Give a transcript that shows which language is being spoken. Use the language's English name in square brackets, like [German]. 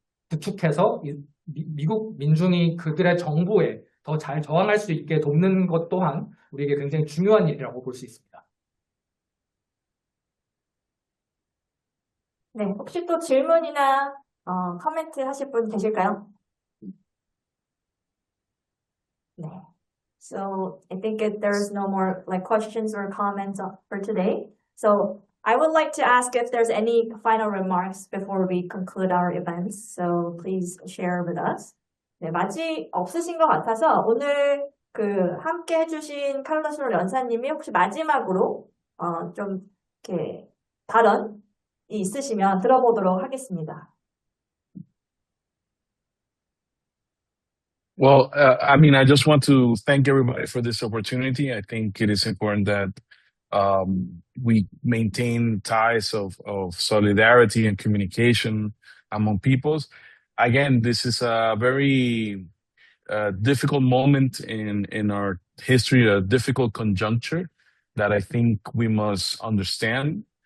[Korean] 구축해서 미국 민중이 그들의 정부에 더 잘 저항할 수 있게 돕는 것 또한 우리에게 굉장히 중요한 일이라고 볼 수 있습니다. 네, 혹시 또 질문이나 코멘트 하실 분 계실까요? 네. [English] So I think there's no more questions or comments for today. So I would like to ask if there's any final remarks before we conclude our events. So please share with us. [Korean] 네, 없으신 것 같아서 오늘 함께 해주신 칼로스 연사님이 혹시 마지막으로 좀 이렇게 발언이 있으시면 들어보도록 하겠습니다. [English] Well, I just want to thank everybody for this opportunity. I think it is important that we maintain ties of solidarity and communication among peoples. Again, this is a very difficult moment in our history, a difficult conjuncture that I think we must understand.